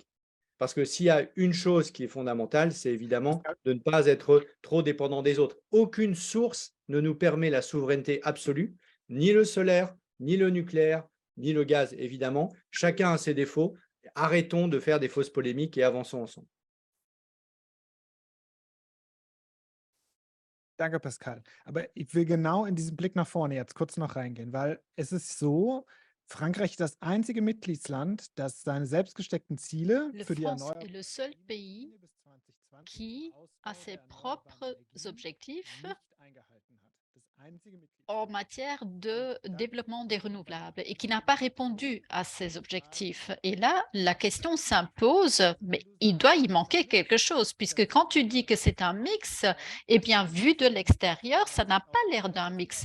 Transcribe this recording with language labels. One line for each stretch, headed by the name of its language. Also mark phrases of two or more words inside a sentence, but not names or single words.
French: Parce que s'il y a une chose qui est fondamentale, c'est évidemment de ne pas être trop dépendant des autres. Aucune source ne nous permet la souveraineté absolue, ni le solaire, ni le nucléaire, ni le gaz, évidemment. Chacun a ses défauts. Arrêtons de faire des fausses polémiques et avançons ensemble.
German: Danke, Pascal. Aber ich will genau in diesen Blick nach vorne jetzt kurz noch reingehen, weil es ist so, Frankreich ist das einzige Mitgliedsland, das seine selbst gesteckten Ziele
French: La
German: für die
French: France
German: erneuerbaren
French: est le seul pays qui a ses propres objectifs en matière de développement des renouvelables et qui n'a pas répondu à ces objectifs. Et là, la question s'impose, mais il doit y manquer quelque chose, puisque quand tu dis que c'est un mix, eh bien, vu de l'extérieur, ça n'a pas l'air d'un mix.